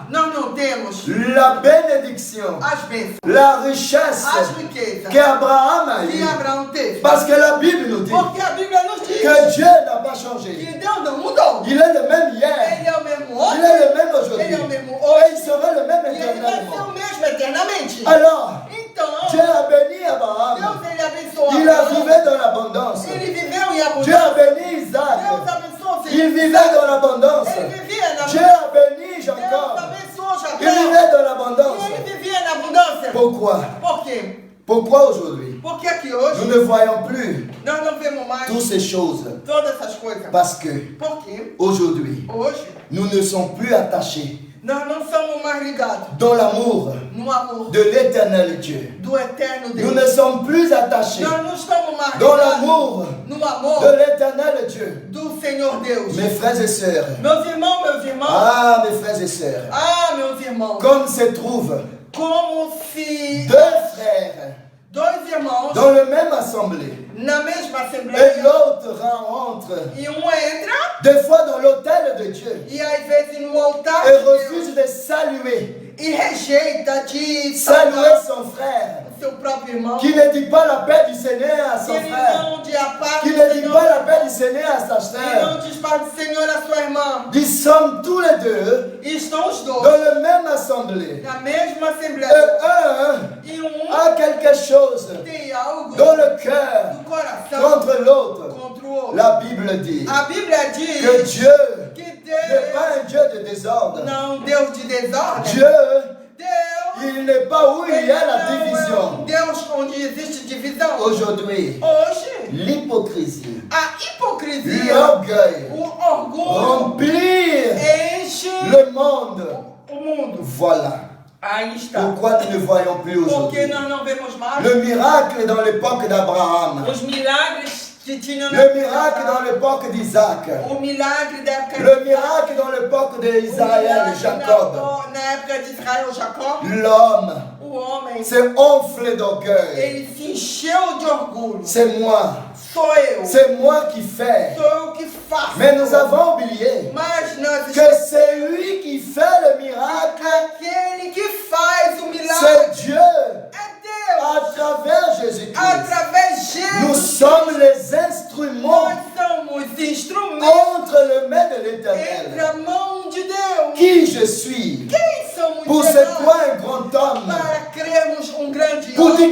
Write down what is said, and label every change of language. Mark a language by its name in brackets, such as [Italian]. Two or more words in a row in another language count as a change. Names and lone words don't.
[Portuguese] nós não temos [French] la bénédiction, [Portuguese] as bênçãos, [French] la richesse [Portuguese] as riquezas [French] qu'Abraham a [Portuguese] que [French] eue? [Portuguese] Abraão teve? [French] Parce que la Bible nous dit [Portuguese] Porque a Bíblia nos diz [French] que Dieu n'a pas changé. [Portuguese] que Deus não mudou. [French] Il est le même hier, [Portuguese] Ele é o mesmo [French] il [Portuguese] ontem, [French] est le même [Portuguese] ele é o [French] aujourd'hui, [Portuguese] mesmo [French] et [Portuguese] hoje, [French] il sera le même [Portuguese] e ele vai ser [French] éternellement. [Portuguese] o mesmo eternamente. [French] Alors, [Portuguese] Então, [French] Dieu a béni Abraham, [Portuguese] Deus ele abençoou [French] il a [Portuguese] Abraão, [French] vécu dans l'abondance. [Portuguese] ele viveu em [French] Dieu a [Portuguese] abundância. [French] béni [Portuguese] Deus [French] Isaac, [Portuguese] abençoou [French] il [Portuguese] filho. [French] vivait dans l'abondance. [Portuguese] Ele vivia na [French] Dieu a béni [Portuguese] Deus [French] Jacob, [Portuguese] abençoou [French] il [Portuguese] Jacó. [French] vivait dans l'abondance. [Portuguese] E ele vivia na abundância. [French] Pourquoi? [Portuguese] Por quê? [French] Pourquoi aujourd'hui [Portuguese] Porque aqui hoje [French] nous ne voyons plus [Portuguese] nós não vemos mais [French] toutes ces choses? [Portuguese] todas essas coisas. [French] Parce que [Portuguese] Porque [French] aujourd'hui, [Portuguese] hoje [French] nous ne sommes plus attachés [Portuguese] nós não somos mais ligados [French] dans l'amour [Portuguese] no amor [French] de l'éternel Dieu. [Portuguese] do eterno [French] Nous [Portuguese] Deus. [French] ne sommes plus attachés [Portuguese] Nós não estamos mais [French] dans [Portuguese] ligados [French] l'amour [Portuguese] no amor [French] de l'éternel Dieu. [Portuguese] do Senhor Deus. [French] Mes frères et sœurs, [Portuguese] Meus irmãos, [French] ah mes frères et sœurs, [Portuguese] meus irmãos, [French] comme se trouvent [Portuguese] como se [French] deux frères [Portuguese] dois irmãos [French] dans la même assemblée [Portuguese] na mesma [French] et [Portuguese] assembleia [French] l'autre rentre [Portuguese] e entra [French] des fois dans l'autel de Dieu [Portuguese] e às vezes no altar [French] et [Portuguese] de Deus [French] refuse de saluer, [Portuguese] e rejeita de [French] saluer [Portuguese] saudar [French] son frère, [Portuguese] o seu próprio irmão, [French] qui ne dit pas la paix du Seigneur à [Portuguese] que [French] son [Portuguese] ele [French] frère, [Portuguese] não diz a paz [French] qui [Portuguese] do [French] ne dit [Portuguese] Senhor, [French] pas la paix du Seigneur à sa [Portuguese] e [French] sœur. [Portuguese] não diz paz do Senhor à sua irmã. [French] Nous sommes tous les deux [Portuguese] E estão os [French] dans [Portuguese] dois [French] la même assemblée. [Portuguese] na mesma [French] Et [Portuguese] assembleia [French] un [Portuguese] e [French] a quelque chose [Portuguese] tem algo [French] dans le cœur [Portuguese] do coração [French] contre l'autre. [Portuguese] contra o outro. [French] La Bible dit [Portuguese] A Bíblia [French] que [Portuguese] diz [French] Dieu [Portuguese] que [French] n'est pas un Dieu de désordre. [Portuguese] não Deus de desordem. [French] Dieu, [Portuguese] Deus, [French] il n'est pas où il [Portuguese] ele [French] y a la [Portuguese] não é um [French] division. [Portuguese] Deus onde existe divisão. [French] Aujourd'hui, [Portuguese] Hoje, [French] l'hypocrisie, [Portuguese] a hipocrisia, [French] l'orgueil, [Portuguese] o orgulho [French] remplir [Portuguese] enche [French] le monde. [Portuguese] o mundo. [French] Voilà [Portuguese] Aí está. [French] pourquoi nous ne voyons plus [Portuguese] Porque [French] aujourd'hui. [Portuguese] nós não vemos mais [French] Le miracle dans l'époque d'Abraham, [Portuguese] os milagres que tinham [French] le miracle dans l'époque d'Isaac, [Portuguese] o milagre da época [French] le miracle dans l'époque d'Israël, Jacob. [Portuguese] Na época de Israel, Jacob, [French] L'homme [Portuguese] o homem, [French] s'est enflé d'orgueil. [Portuguese] ele se encheu de orgulho. [French] C'est moi, [Portuguese] Sou eu. [French] c'est moi qui fais. [Portuguese] Sou eu que faço. [French] Mais nous avons oublié [Portuguese] Mas nós [French] que c'est lui qui fait le miracle, [Portuguese] aquele que faz o [French] c'est [Portuguese] milagre [French] Dieu [Portuguese] é Deus. [French] à travers Jésus-Christ. [Portuguese] Através de [French] Nous [Portuguese] Jesus, [French] sommes les instruments [Portuguese] nós somos instrumentos [French] entre les mains de [Portuguese] entre [French] l'Éternel. [Portuguese] a mão de Deus. [French] Qui je suis [Portuguese] Quem somos [French] pour [Portuguese] nós [French] c'est quoi un grand homme? [Portuguese] para crermos grande [French] Pour dire